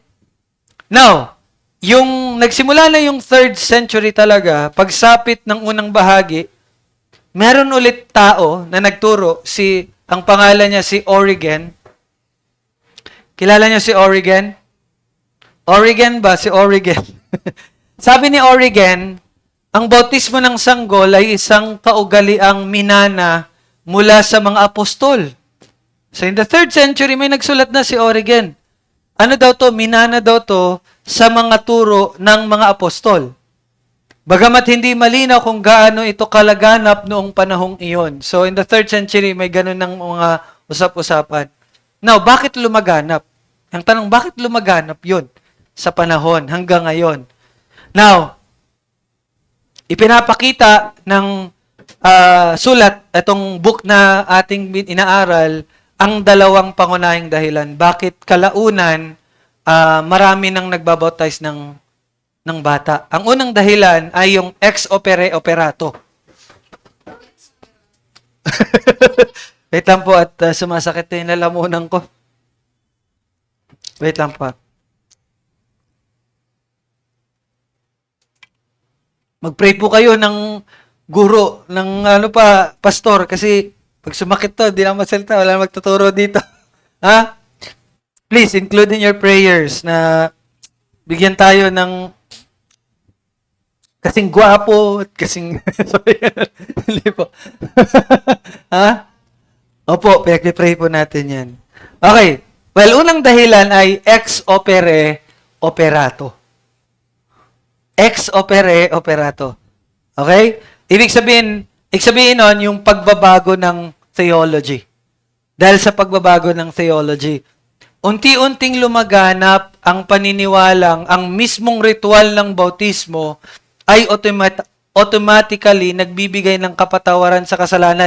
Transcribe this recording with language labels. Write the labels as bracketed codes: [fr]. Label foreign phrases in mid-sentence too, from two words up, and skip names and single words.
[tl] Now, yung nagsimula na yung 3rd century talaga, pagsapit ng unang bahagi, meron ulit tao na nagturo, ang pangalan niya si Origen. Kilala niyo si Origen? Origen ba? Si Origen. Sabi ni Origen, ang bautismo ng sanggol ay isang kaugaliang minana mula sa mga apostol. [en] So in the 3rd century, [tl] may nagsulat na si Origen. Ano daw to? Minana daw to sa mga turo ng mga apostol. Bagamat hindi malinaw kung gaano ito kalaganap noong panahong iyon. [en] So in the 3rd century, [tl] may ganun ng mga usap-usapan. Now, bakit lumaganap? Ang tanong, bakit lumaganap yun sa panahon hanggang ngayon? Now, ipinapakita ng sulat, itong book na ating inaaral, ang dalawang pangunahing dahilan. Bakit kalaunan, marami nang nagbabautize ng bata. Ang unang dahilan ay yung [la] ex opere operato. [tl] Wait lang po at sumasakit na yung lalamunan ko. Wait lang po. Mag-pray po kayo ng guro, ng pastor, kasi pag sumakit to, di na masalita, wala na magtuturo dito. Ha? [en] Please, include in your prayers [tl] na bigyan tayo ng kasing gwapo at kasing sorry. Hindi po. Ha? Opo, pinag-pray po natin yan. Okay. Well, unang dahilan ay [la] ex opere operato. Ex opere operato. [tl] Okay? Ibig sabihin nun, yung pagbabago ng theology. Dahil sa pagbabago ng theology, unti-unting lumaganap ang paniniwalang ang mismong ritual ng bautismo ay automatically nagbibigay ng kapatawaran sa kasalanan.